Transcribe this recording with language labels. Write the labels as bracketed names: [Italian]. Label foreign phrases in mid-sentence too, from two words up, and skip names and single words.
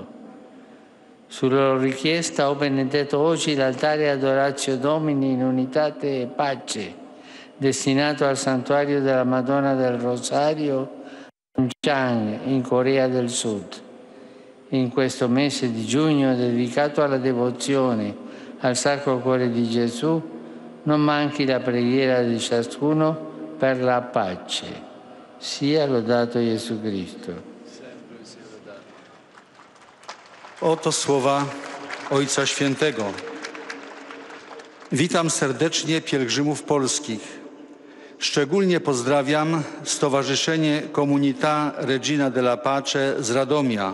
[Italian] Su loro richiesta ho benedetto oggi l'altare Adoratio Domini in Unitate e Pace, destinato al santuario della Madonna del Rosario a Pyeongchang, in Corea del Sud. In questo mese di giugno dedicato alla devozione al Sacro Cuore di Gesù, non manchi la preghiera di ciascuno per la pace. Sia lodato Gesù Cristo. [Polish] Oto słowa Ojca Świętego. Witam serdecznie pielgrzymów polskich. Szczególnie pozdrawiam Stowarzyszenie Comunità Regina della Pace z Radomia.